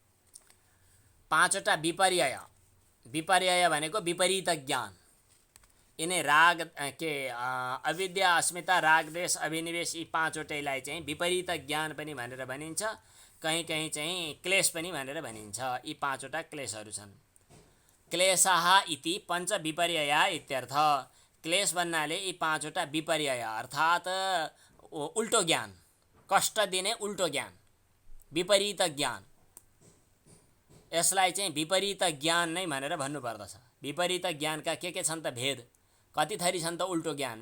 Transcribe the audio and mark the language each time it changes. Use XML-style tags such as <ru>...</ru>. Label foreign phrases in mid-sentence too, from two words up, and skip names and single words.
<ne>5 वटा विपर्यय, विपर्यय भनेको विपरीत ज्ञान। यिनै राग अविद्या, अस्मिता, राग, द्वेष, अभिनिवेश यी पाँचवटैलाई चाहिँ विपरीत ज्ञान पनि भनेर भनिन्छ, कहीँ कहीँ चाहिँ क्लेश पनि भनेर भनिन्छ। यी पाँचवटा क्लेशहरू छन्।</ne> <sa>क्लेशः इति पञ्च विपर्यया इत्यर्थ।</sa> <ne>क्लेश भन्नाले यी पाँचवटा विपर्यय अर्थात् उल्टो ज्ञान, कष्ट दिने उल्टो ज्ञान, विपरीत ज्ञान, यसलाई चाहिँ विपरीत ज्ञान नै भनेर भन्नुपर्दछ। विपरीत ज्ञानका के छन् त भेद, कति थरी छन् त उल्टो ज्ञान।</ne>